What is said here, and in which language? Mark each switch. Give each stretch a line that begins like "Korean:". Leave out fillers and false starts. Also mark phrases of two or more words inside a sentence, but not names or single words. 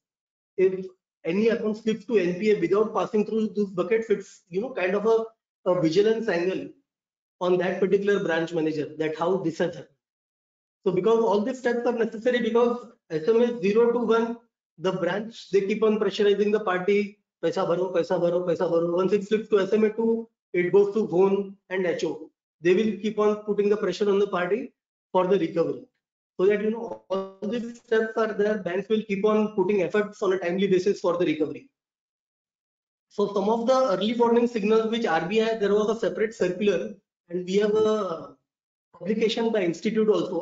English: If any account slips to NPA without passing through these buckets, it's kind of a vigilance angle on that particular branch manager, that how this has happened. So because all these steps are necessary, because SMA 0 to 1, the branch, they keep on pressurizing the party,
Hindi: पैसा भरो, पैसा भरो, पैसा भरो.
English: Once it slips to SMA 2, it goes to zone and HO. They will keep on putting the pressure on the party for the recovery. So that all these steps are there, banks will keep on putting efforts on a timely basis for the recovery. So some of the early warning signals which RBI, there was a separate circular, and we have a publication by institute also.